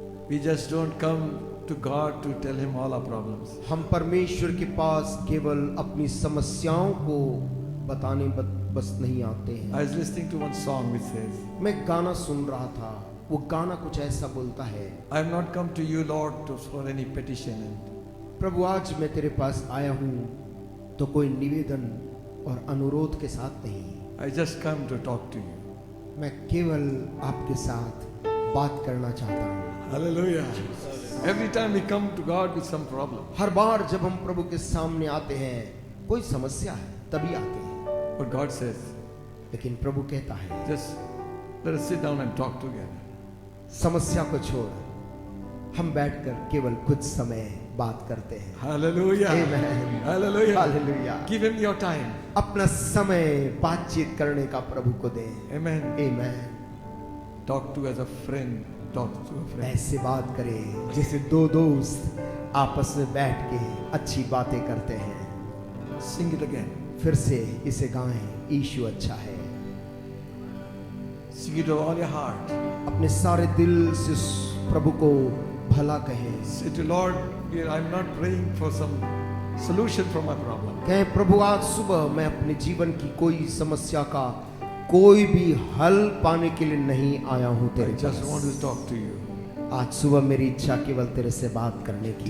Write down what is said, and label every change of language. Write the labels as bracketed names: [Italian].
[English] We just don't come to God to tell him all our problems. [Hindi] हम परमेश्वर के पास केवल अपनी समस्याओं को बताने बस नहीं आते हैं। [English] I was listening to one song which says, [Hindi] मैं गाना सुन रहा था, वो गाना कुछ ऐसा बोलता है, [English] I have not come to you, Lord, for any petition. [Hindi] प्रभु आज मैं तेरे पास आया हूँ तो कोई निवेदन और अनुरोध के साथ नहीं, [English] I just come to talk to you. [Hindi] मैं केवल आपके साथ बात करना चाहता हूँ। [English] Hallelujah. Every time we come to God with some problem, [Hindi] हर बार जब हम प्रभु के सामने आते हैं कोई समस्या है तभी आते हैं, [English] but God says, [Hindi] लेकिन प्रभु कहता है [English] just let us sit down and talk together. [Hindi] समस्या को छोड़ हम बैठकर केवल कुछ समय बात करते हैं। [English] Hallelujah. Amen. Hallelujah. [Hindi] Hallelujah. [English] Give him your time. [Hindi] अपना समय बातचीत करने का प्रभु को दें। [English] Amen. [Hindi] Amen. [English] Talk to as a friend. Talk to a friend. [Hindi] ऐसे बात करें जैसे दो दोस्त आपस में बैठ के अच्छी बातें करते हैं। [English] Sing it again. [Hindi] फिर से इसे गाएं, यीशु अच्छा है। [English] Sing it with all your heart. [Hindi] अपने सारे दिल से उस प्रभु को भला कहें। [English] Say to Lord, I'm not praying for some solution for my problem. [Hindi] कहें प्रभु आज सुबह मैं अपने जीवन की कोई समस्या का कोई भी हल पाने के लिए नहीं आया हूँ [English] I [Hindi] तेरे [English] just [Hindi] pass. [English] want to talk to you. [Hindi] आज सुबह मेरी इच्छा केवल तेरे से बात करने की